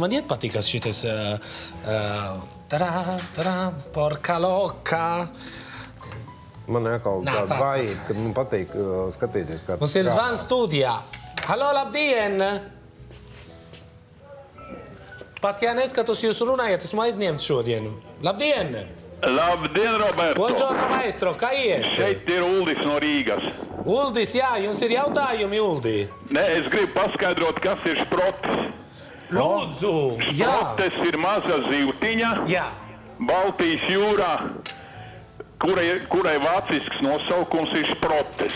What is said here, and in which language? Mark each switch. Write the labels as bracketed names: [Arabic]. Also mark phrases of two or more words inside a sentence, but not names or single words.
[Latvian] Man iepatīkas šitas porka loka. Man atkal tāda vajība, kad man patīk skatīties, kā Mums ir zvans studijā. Halo, labdien! Pat ja neskatos, jūs runājat, esmu aizņemts šodien. Labdien! Labdien, Roberto! [Italian] Buongiorno, maestro, [Latvian] kā iet? Šeit ir Uldis no Rīgas. Uldis, jā, jums ir jautājumi, Uldi? Nē, es gribu paskaidrot, kas ir šprotis. Lūdzu, jā. Šprotis ir maza zivtiņa Jā. Baltijas jūrā, kurai vācisks nosaukums ir šprotis.